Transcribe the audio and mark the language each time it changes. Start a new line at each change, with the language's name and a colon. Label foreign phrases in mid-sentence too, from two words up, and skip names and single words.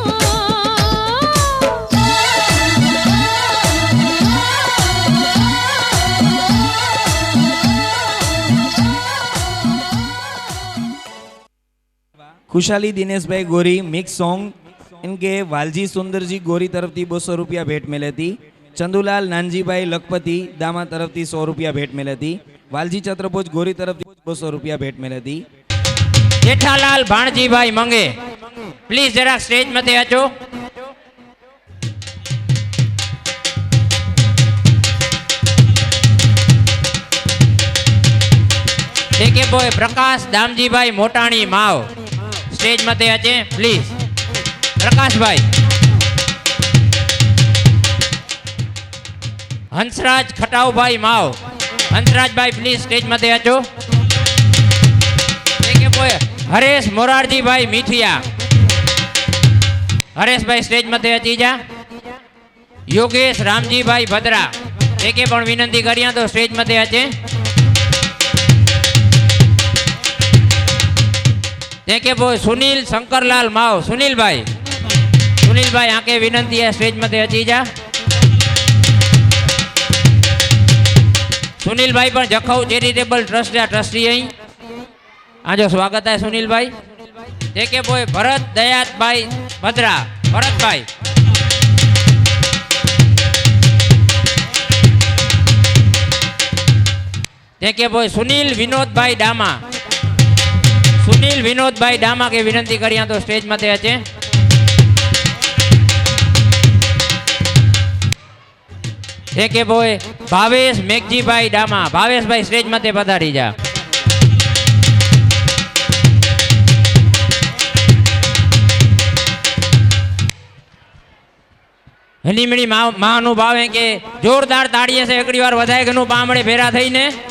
Kachhi: खुशाली दिनेश भाई गोरी मिक्स सॉन्ग इनके वालजी सुंदर जी गोरी तरफ थी 200 रुपया भेंट मिले थी चंदुलाल नानजी भाई लखपति दामा तरफ थी 100 रुपया भेंट मिले थी वालजी छत्रभुज गोरी तरफ थी 200 रुपया भेंट मिले थी जेठालाल भाणजी भाई मंगे प्लीज जरा स्टेज मथे अचो देखे बोए प्रकाश दामजी भाई मोटाणी माव स्टेज मथे अचे प्लीज प्रकाश भाई हंसराज खटाऊ भाई माव हंसराज भाई प्लीज स्टेज मथे अचो देखे बोए हरेश मोरारजी भाई मीठिया हरेश भाई स्टेज मथे अची जा योगेश रामजी भाई भद्रा देखे पण विनंती करिया तो स्टेज मथे अचे देखे बोए सुनील शंकरलाल माव सुनील भाई आके विनंती है स्टेज मथे अची जा सुनील भाई पण जखौ चेरिटेबल ट्रस्ट या ट्रस्टी आई आजो स्वागत है सुनील भाई देखे बोए भरत दयात भाई भद्रा भरत भाई देखे बोए सुनील विनोद भाई डामा के विनंती करिया तो स्टेज मथे अचे કે બોય ભાવેશ મેઘજીભાઈ ડામા. ભાવેશભાઈ સ્ટેજ માથે પધારી જા. હેલી મીણી મહાનુભાવ કે જોરદાર તાળીએ છે એકડી વાર વધાય ગનું બામડે ભેરા થઈને.